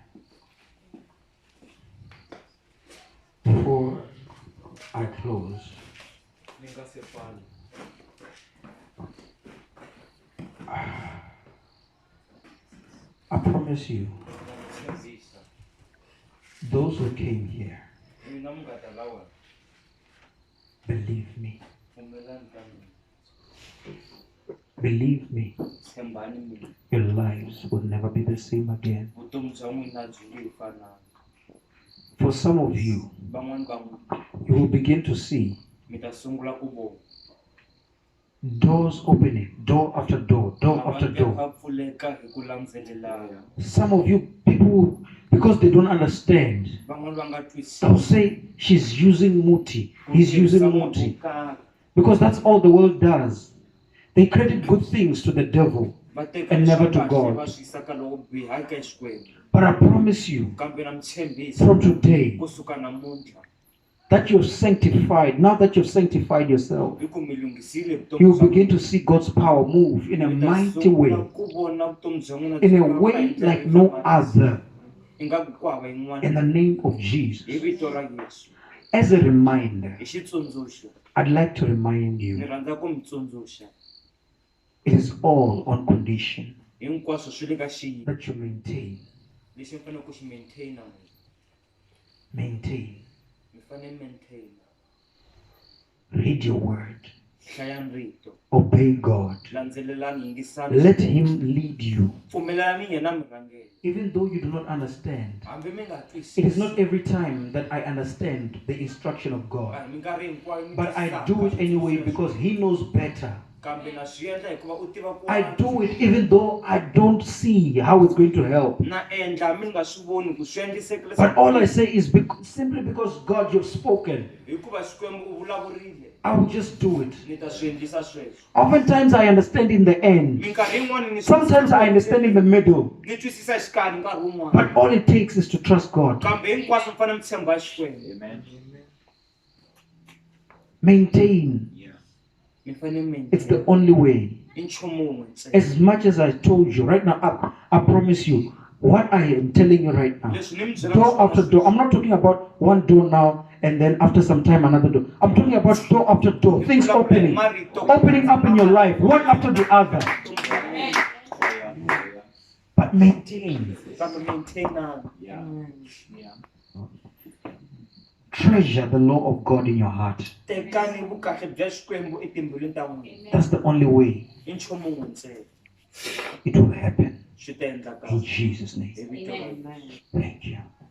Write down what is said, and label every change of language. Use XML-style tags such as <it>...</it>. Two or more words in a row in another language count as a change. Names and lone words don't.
<en>Before I close, I promise you, those who came here,</en> <ts>Mina munghana lawa</ts> <en>believe me,</en> <ts>pfumelani ka mina</ts> <en>believe me,</en> <ts>tshembani mina</ts> <en>your lives will never be the same again.</en> <ts>vutomi bya n'wina byi nge fanani.</ts> <en>For some of you,</en> <ts>Van'wani va n'wina</ts> <en>you will begin to see</en> <ts>mi ta sungula ku vona</ts> <en>doors opening, door after door, door after</en> <ts>mavandla</ts> <en>door.</en> <ts>va pfuleka hi ku landzelelana.</ts> <en>Some of you people, because they don't understand,</en> <ts>Van'wani va nga</ts> <en>they'll</en> <ts>twisisi</ts> <en>say she's using Muti,</en> <ts>ku</ts> <en>he's using</en> <ts>tirhisa munhu</ts> <en>Muti,</en> <ts>wo karhi.</ts> <en>because that's all the world does. They credit good things to the devil,</en> <ts>Va teka</ts> <en>and never to</en> <ts>leswi kahle</ts> <en>God.</en> <ts>va swi yisa ka loko biha eka Xikwembu.</ts> <en>But I promise you,</en> <ts>Kambe na mi tshembisa</ts> <en>from today,</en> <ts>kusuka namuntlha</ts> <en>that you're sanctified, now that you've sanctified yourself,</en> <ts>hi ku mi lunghisile vutomi</ts> <en>you</en> <ts>bya</ts> <en>begin to</en> <ts>n'wina.</ts> <en>see God's power move in a</en> <ts>Mi ta</ts> <en>mighty</en> <ts>sungula</ts> <en>way,</en> <ts>ku vona vutomi bya n'wina</ts> <en>in</en> <ts>byi</ts> <en>a</en> <ts>famba hi</ts> <en>way</en> <ts>ndlela</ts> <en>like</en> <ts>yo</ts> <en>no</en> <ts>fambana.</ts> <en>other,</en> <ts>Ingaku ku hava</ts> <en>in</en> <ts>yin'wana</ts> <en>the name of</en> <ts>hi</ts> <en>Jesus.</en> <ts>vito ra Yesu.</ts> <en>As a reminder,</en> <ts>Hi xitsundzuxo</ts> <en>I'd like to remind</en> <ts>ni</ts> <en>you,</en> <ts>rhandza ku mi tsundzuxa</ts> <en>it is all on condition</en> <ts>hinkwaswo swi le ka xiyimo</ts> <en>that you maintain,</en> <ts>lexi mi fanele ku xi maintaina n'wina.</ts> <en>maintain,</en> <ts>Mi fanele maintaina</ts> <en>read your word,</en> <ts>hlayani rito</ts> <en>obey God,</en> <ts>landzelelani yingisani</ts> <en>let Him lead you.</en> <ts>pfumelelani yena mi rhangela</ts> <en>Even though you do not understand,</en> <ts>hambi mi nga</ts> <en>it is</en> <ts>twisisi</ts> <en>not every time that I understand the instruction of God,</en> <ts>a hi minkarhi hinkwayo mi</ts> <en>but I</en> <ts>twisisaka</ts> <en>do it anyway</en> <ts>sweswo.</ts> <en>because He knows better.</en> <ts>Kambe na swi endla hikuva u tiva ku</ts> <en>I do it even though I don't see how it's going to help.</en> <ts>na endla mi nga swi voni ku swi endliseke</ts> <en>But all I say is simply because God, you've spoken,</en> <ts>hikuva Xikwembu u vulavurile</ts> <en>I will just do it.</en> <ts>ni ta swi endlisa sweswo.</ts> <en>Oftentimes I understand in the end.</en> <ts>Minkarhi yin'wani ni</ts> <en>Sometimes I understand in the middle.</en> <ts>ni twisisa xikarhi nkarhi wun'wana.</ts> <en>But all it takes is to trust God.</en> <ts>Kambe hinkwaswo mi fanele mi tshemba Xikwembu.</ts> <en>Maintain.</en> <ts>Mi fanele mi</ts> <en>It's the only way.</en> <ts>i nchumu wun'we ntsena.</ts> <en>As much as I told you right now, I promise you, what I am telling you right now,</en> <ts>Leswi ni mi byelaka</ts> <en>door</en> <ts>swona</ts> <en>after door. I'm not talking about one door now and then after some time another door. I'm talking about door after door, things opening up in your life, one after the other. But maintain,</en> <ts>Kambe maintaina.</ts> <en>treasure the law of God in your heart.</en> <ts>Tekani vukahle bya Xikwembu etimbilwini ta n'wina.</ts> <en>That's the only way</en> <ts>I nchumu wun'we ntsena.</ts> <en>it will happen.</en> <ts>Swi ta endla</ts> <en>In</en> <ts>kahle.</ts> <en>Jesus' name.</en> <ts>Hi vito ra Yesu.</ts> <en>Thank you.</en>